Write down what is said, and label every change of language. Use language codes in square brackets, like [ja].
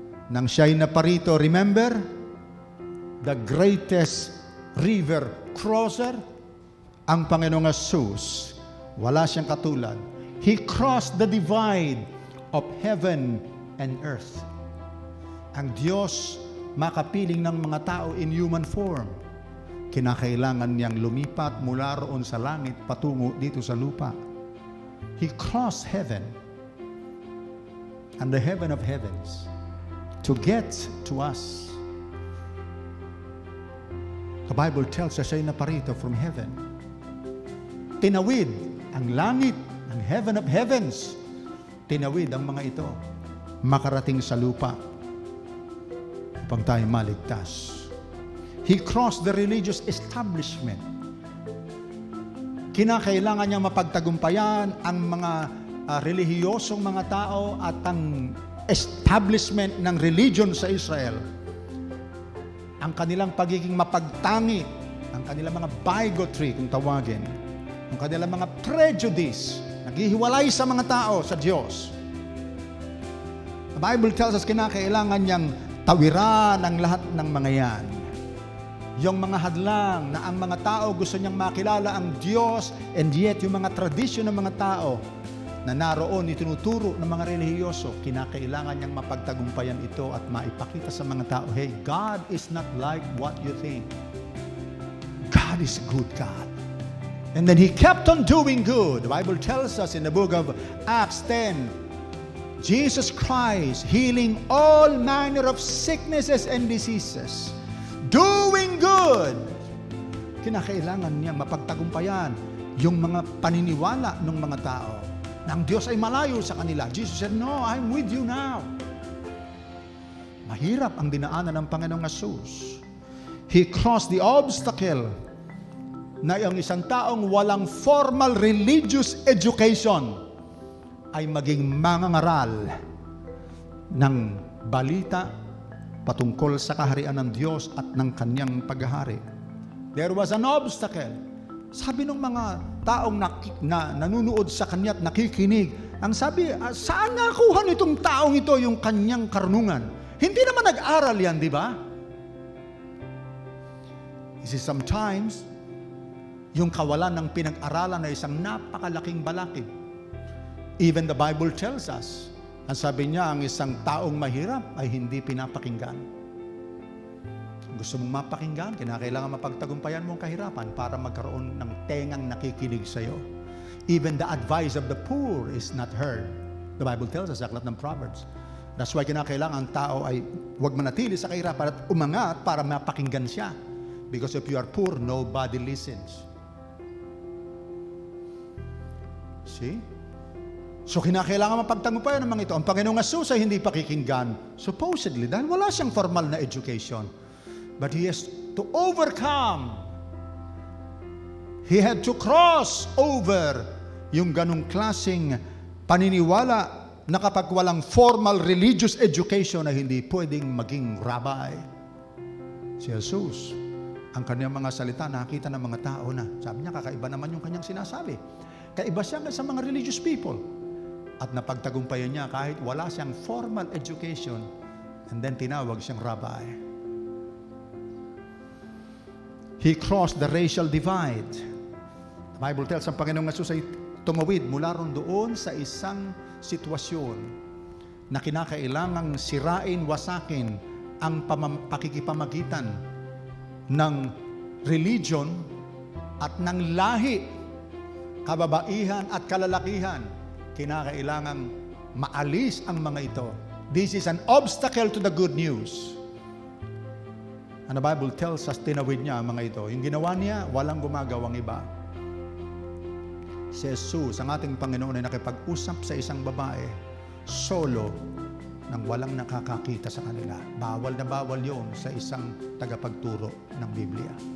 [tl] Nang siya'y naparito, [en] remember? The greatest river crosser, [tl] ang Panginoong Hesus. Wala siyang katulad. [en] He crossed the divide of heaven and earth. [tl] Ang Diyos makapiling ng mga tao [en] in human form. [tl] Kinakailangan niyang lumipat mula roon sa langit patungo dito sa lupa. [en] He crossed heaven and the heaven of heavens to get to us. The Bible tells us [tl] siya'y naparito [en] from heaven. [tl] Tinawid ang langit, ang [en] heaven of heavens. [tl] Tinawid ang mga ito. Makarating sa lupa upang tayo maligtas. [en] He crossed the religious establishment. [tl] Kinakailangan niya mapagtagumpayan ang mga relihiyosong mga tao at ang establishment ng religion sa Israel. Ang kanilang pagiging mapagtangi, ang kanilang mga bigotry kung tawagin, ang kanilang mga prejudice, naghihiwalay sa mga tao sa Diyos. [en] The Bible tells us [tl] kinakailangan niyang tawiran ang lahat ng mga yan. Yung mga hadlang na ang mga tao gusto niyang makilala ang Diyos, [en] and yet [tl] yung mga tradisyon ng mga tao na naroon itinuturo ng mga relihiyoso, kinakailangan niyang mapagtagumpayan ito at maipakita sa mga tao, [en] hey, God is not like what you think. God is a good God. And then He kept on doing good. The Bible tells us in the book of Acts 10, Jesus Christ healing all manner of sicknesses and diseases. Doing good. [tl] Kinakailangan niyang mapagtagumpayan yung mga paniniwala ng mga tao na ang Diyos ay malayo sa kanila. [en] Jesus said, no, I'm with you now. [tl] Mahirap ang dinaanan ng Panginoong Hesus. [en] He crossed the obstacle [tl] na yung isang taong walang formal religious education ay maging mangangaral ng balita patungkol sa kaharian ng Diyos at ng kanyang paghahari. [en] There was an obstacle. [tl] Sabi ng mga taong nanunood sa kanya at nakikinig, ang sabi, saan nakuha nitong taong ito yung kanyang karunungan? Hindi naman nag-aral yan, di ba? Kasi sometimes, yung kawalan ng pinag-aralan ay isang napakalaking balakid. [en] Even the Bible tells us, [tl] ang sabi niya, ang isang taong mahirap ay hindi pinapakinggan. Gusto mong mapakinggan, kinakailangan mapagtagumpayan mong kahirapan para magkaroon ng tengang nakikinig sa iyo. [en] Even the advice of the poor is not heard. The Bible tells us [tl] sa aklat ng [en] Proverbs. That's why [tl] kinakailangan ang tao ay huwag manatili sa kahirapan at umangat para mapakinggan siya. [en] Because if you are poor, nobody listens. [tl] See? So kinakailangan mapagtagumpayan ng mga ito. Ang Panginoong Hesus ay hindi pakikinggan, supposedly, dahil wala siyang formal na education. [en] But He has to overcome. He had to cross over [tl] yung ganong klaseng paniniwala na kapag walang formal religious education ay hindi pwedeng maging rabbi. Si Hesus, ang kanyang mga salita, nakita ng mga tao na, sabi niya, kakaiba naman yung kanyang sinasabi. Kaiba siya sa mga [en] religious people. [tl] At napagtagumpayan niya kahit wala siyang formal education, [en] and then [tl] tinawag siyang rabbi. [en] He crossed the racial divide. The Bible tells [tl] ang Panginoong Hesus ay tumawid mula ron doon sa isang sitwasyon na kinakailangang sirain, wasakin ang pakikipamagitan ng religion at ng lahi, kababaihan at kalalakihan. Kinakailangang maalis ang mga ito. [en] This is an obstacle to the good news. And the Bible tells us, [tl] tinawid niya ang mga ito. Yung ginawa niya, walang gumagawang iba. Si Jesus, ang ating Panginoon, ay nakipag-usap sa isang babae, solo, nang walang nakakakita sa kanila. Bawal na bawal yun sa isang tagapagturo ng Biblia.